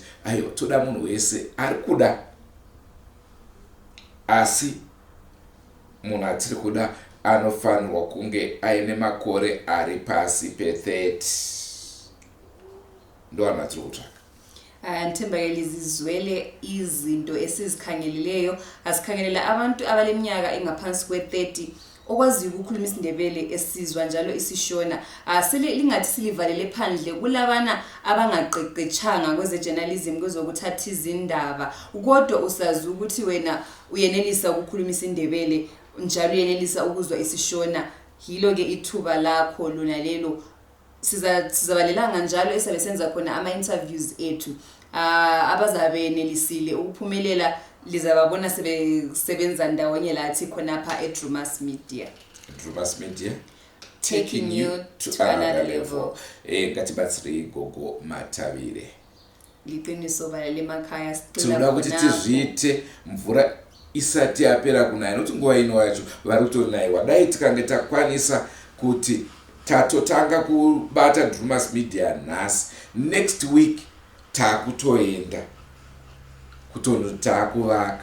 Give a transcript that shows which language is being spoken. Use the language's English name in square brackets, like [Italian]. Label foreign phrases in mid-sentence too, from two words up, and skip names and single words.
[Shona] Aiwa, toda munhu wese ari kuda, asi munhu atiri kuda anofanirwa kunge aine makore ari pasi pe30. ndo anhu atiri kutsvaka. [North Ndebele] Ndithembakele zizwele izinto esizikhangeleleyo. Asikhangelela abantu abaleminyaka engaphansi kwe30 okwaziyo ukukhuluma isiNdebele esizwa njalo isishona. Sele lingathi silivalele phandle kulabana abangaqeqetshanga kweze journalism, kwezokuthatha izindaba, kodwa usazi ukuthi wena uyenelisa ukukhuluma isiNdebele njalo uyenelisa ukuzwa isishona. Yilo ke ithuba lakho lona lelo. Sizabalelanga njalo esabe senza khona ama-interviews ethu. Abazabe nelisile ukuphumelela lizababona sebenza ndawonye lathi khonapha eDrewmas Media. Drewmas Media, [English] Taking you to another level. [Shona] Ngatibatsire Gogo Matavire. [North Ndebele] Liqiniso balele emakhaya sicela ukuthi [Shona] tizviite mvura isati yapera kunaya, nokuti nguva ino yacho vari kutonayiwa. Dai tikange takwanisa kuti tatotanga kubata Drewmas Media nhasi, [English] next week [Shona] takutoenda takuvaka.